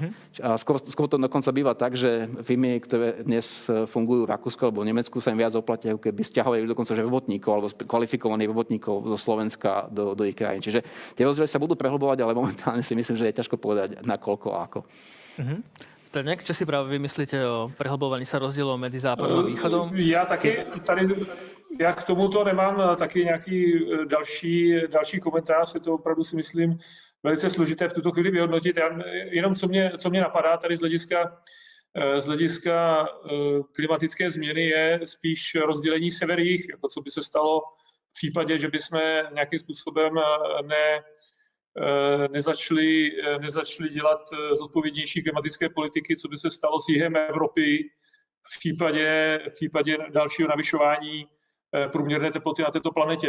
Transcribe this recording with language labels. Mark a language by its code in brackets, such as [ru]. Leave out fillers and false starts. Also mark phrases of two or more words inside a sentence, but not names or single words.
[sk] A skôr to dokonca býva tak, že firmy, ktoré dnes fungujú v Rakúsku alebo v Nemecku, sa im viac oplatia, keby stiahovali dokonca že robotníkov alebo kvalifikovaných robotníkov zo Slovenska do ich krajín. Čiže tie rozdiely sa budú prehlbovať, ale momentálne si myslím, že je ťažko povedať na koľko a ako. Staňák, čo si práve vymyslíte o prehlbovaní sa rozdielov medzi západom a východom? [cs] Já taky tady já k tomuto nemám taky nějaký další komentář, je to opravdu si myslím velice složité v tuto chvíli vyhodnotit. Jenom co mě napadá tady z hlediska klimatické změny je spíš rozdělení sever-jih, jako co by se stalo v případě, že bychom nějakým způsobem nezačali dělat zodpovědnější klimatické politiky, co by se stalo s jihem Evropy v případě dalšího navyšování průměrné teploty na této planetě.